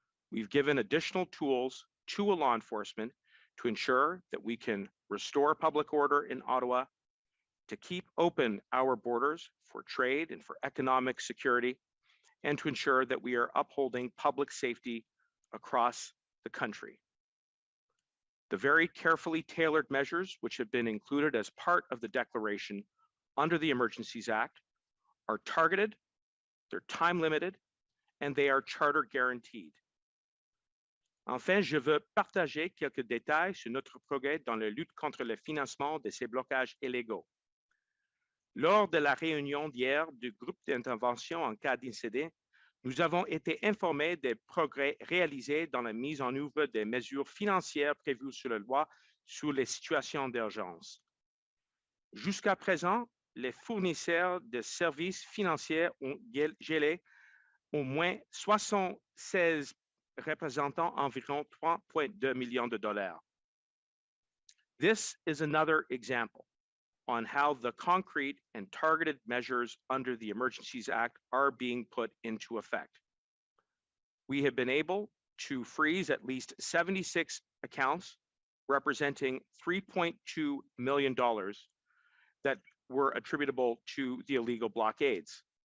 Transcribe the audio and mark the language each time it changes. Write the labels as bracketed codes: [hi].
[en] We've given additional tools to law enforcement to ensure that we can restore public order in Ottawa, to keep open our borders for trade and for economic security, and to ensure that we are upholding public safety across the country. The very carefully tailored measures which have been included as part of the declaration under the Emergencies Act are targeted, they're time limited, and they are charter guaranteed. [fr] Enfin, je veux partager quelques détails sur notre progrès dans la lutte contre le financement de ces blocages illégaux. Lors de la réunion d'hier du groupe d'intervention en cas d'incident, nous avons été informés des progrès réalisés dans la mise en œuvre des mesures financières prévues sur la loi sur les situations d'urgence. Jusqu'à présent, les fournisseurs de services financiers ont gelé au moins 76 représentant environ 3,2 millions de dollars. [en] This is another example on how the concrete and targeted measures under the Emergencies Act are being put into effect. We have been able to freeze at least 76 accounts representing $3.2 million that were attributable to the illegal blockades.